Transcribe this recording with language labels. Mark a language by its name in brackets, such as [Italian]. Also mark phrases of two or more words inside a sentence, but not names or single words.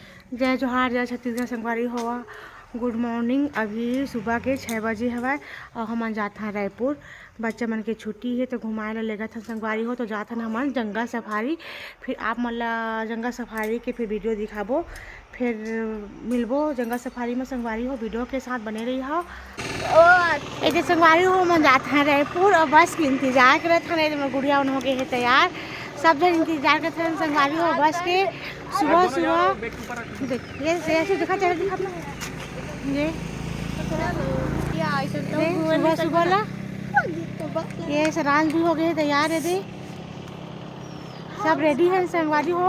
[Chhattisgarhi] जय जोहार, जय छत्तीसगढ़ संगवारी होवा। [English] Good morning. [Chhattisgarhi] अभी सुबह के 6 बजे हवा और हमन जात हैं रायपुर। बच्चा मन के छुट्टी है तो घुमाए ला लेगत हन संगवारी हो, तो जात हन हमन जंगल सफारी। फिर आप मन ला जंगल सफारी के फिर वीडियो दिखाबो, फिर मिलबो जंगल सफारी में संगवारी हो। वीडियो के साथ बने रही हो। एक संगवारी हो मन जात हैं रायपुर और बस के इंतजार करत हन। गुड़िया हो गए है तैयार, सब जन इंतजार करते हैं संगवारी हो बस के। सुबह सुबह देखिए ऐसे दिखा चल दिखा ये सुबह सुबह ला ये सरांज भी हो गए तैयार है दे, सब रेडी है संगवारी हो।